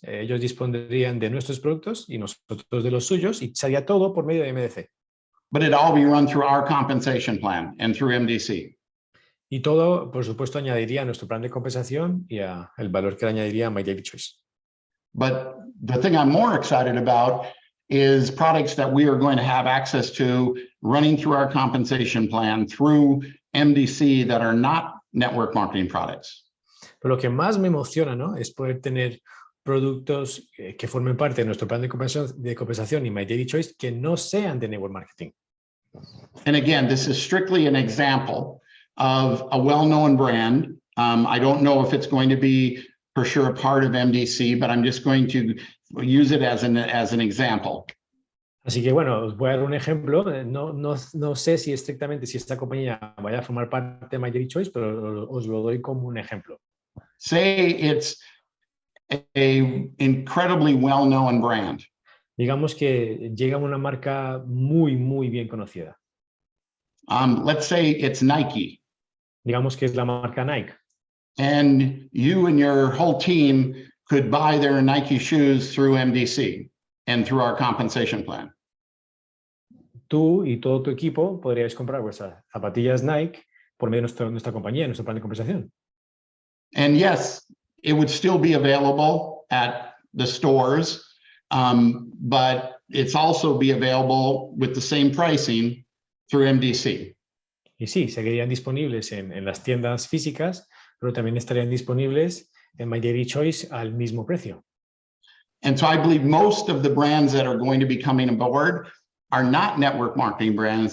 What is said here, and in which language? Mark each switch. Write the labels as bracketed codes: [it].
[es] Ellos dispondrían de nuestros productos y nosotros de los suyos y sería todo por medio de MDC. [en] But it all be run through our compensation plan and through MDC. [es] Y todo, por supuesto, añadiría a nuestro plan de compensación y el valor que le añadiría a MyDilyChoice. [en] But the thing I'm more excited about is products that we are going to have access to running through our compensation plan through MDC that are not network marketing products. [es] Pero lo que más me emociona, ¿no?, es poder tener productos que formen parte de nuestro plan de compensación y MyDilyChoice que no sean de network marketing. [en] And again, this is strictly an example of a well-known brand. I don't know if it's going to be for sure a part of MDC, but I'm just going to use it as an example. [es] Así que, bueno, os voy a dar un ejemplo. No sé si estrictamente si esta compañía vaya a formar parte de MyDilyChoice, pero os lo doy como un ejemplo. [en] Say it's a incredibly well-known brand. [es] Digamos que llega una marca muy, muy bien conocida. [en] Let's say it's Nike. [es] Digamos que es la marca Nike. [en] And you and your whole team could buy their Nike shoes through MDC and through our compensation plan. [es] Tú y todo tu equipo podríais comprar vuestras zapatillas Nike por medio de nuestra compañía, nuestro plan de compensación. [en] And yes, it would still be available at the stores, but it's also be available with the same pricing through MDC. [es] Y sí, seguirían disponibles en las tiendas físicas, pero también estarían disponibles en MyDilyChoice al mismo precio. [en] And so I believe most of the brands that are going to be coming aboard are not network marketing brands.